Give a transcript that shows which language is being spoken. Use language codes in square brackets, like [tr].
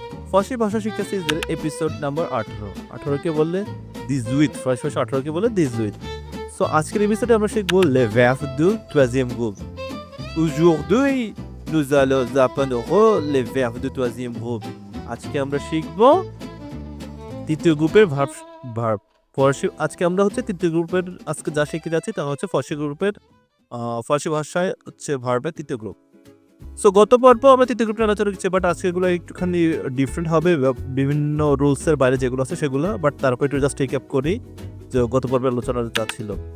[bn] ফরাসি ভাষা শিক্ষা সিরিজের এপিসোড নাম্বার 18 18কে বললে 18 ফরাসি ভাষা 18কে বলে 18 সো আজকের এপিসোডে আমরা শিখব [fr] les verbes du troisième groupe. Aujourd'hui nous allons apprendre les verbes du troisième groupe. [bn] আজকে আমরা শিখব তৃতীয় গ্রুপের ভার্ব ফরাসি আজকে আমরা হচ্ছে তৃতীয় গ্রুপের আজকে যা শিখতে যাচ্ছি তা হচ্ছে ফরাসি গ্রুপের ফরাসি ভাষায় হচ্ছে ভার্বের তৃতীয় গ্রুপ। সো গত পর্ব আমরা তৃতীয় গ্রুপে আলোচনা করছি, বাট আজকে এগুলো একটুখানি ডিফারেন্ট হবে, বিভিন্ন রুলসের বাইরে যেগুলো আছে সেগুলো, বাট তারপর একটু জাস্ট টেক আপ করি যে গত পর্বে আলোচনা যা ছিল।